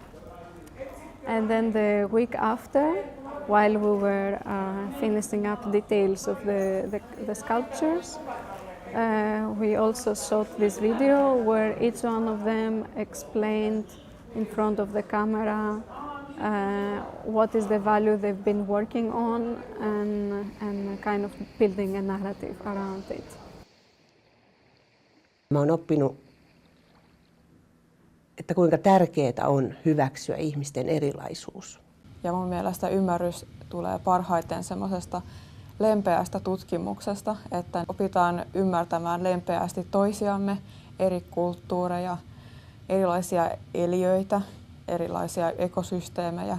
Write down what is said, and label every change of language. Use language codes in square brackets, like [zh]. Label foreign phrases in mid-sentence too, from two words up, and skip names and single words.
[en] And then the week after, while we were finishing up details of the sculptures, we also shot this video where each one of them explained in front of the camera what is the value they've been working on, and kind of building a narrative around it. [fi] Mä oon oppinut, että kuinka tärkeää on hyväksyä ihmisten erilaisuus. Ja mun mielestä ymmärrys tulee parhaiten semmoisesta lempeästä tutkimuksesta, että opitaan ymmärtämään lempeästi toisiamme, eri kulttuureja, erilaisia eliöitä, erilaisia ekosysteemejä.